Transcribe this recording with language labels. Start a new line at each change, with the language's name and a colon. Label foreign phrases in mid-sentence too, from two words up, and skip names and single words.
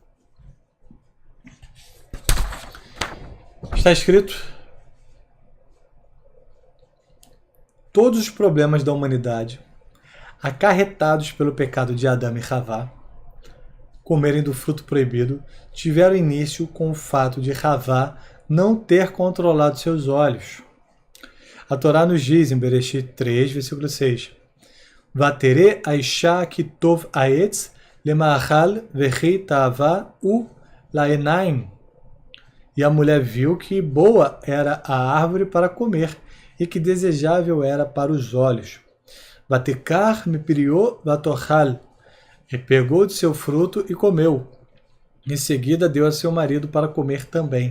Portuguese: Está escrito: todos os problemas da humanidade acarretados pelo pecado de Adão e Havá, comerem do fruto proibido, tiveram início com o fato de Havá não ter controlado seus olhos. A Torá nos diz em Bereshit 3, versículo 6:
Hebrew: ותרא האשה כי טוב העץ למאכל וכי תאוה הוא לעינים.
Portuguese: E a mulher viu que boa era a árvore para comer e que desejável era para os olhos.
Hebrew: ותקח מפריו ותאכל.
Portuguese: E pegou de seu fruto e comeu. Em seguida deu a seu marido para comer também.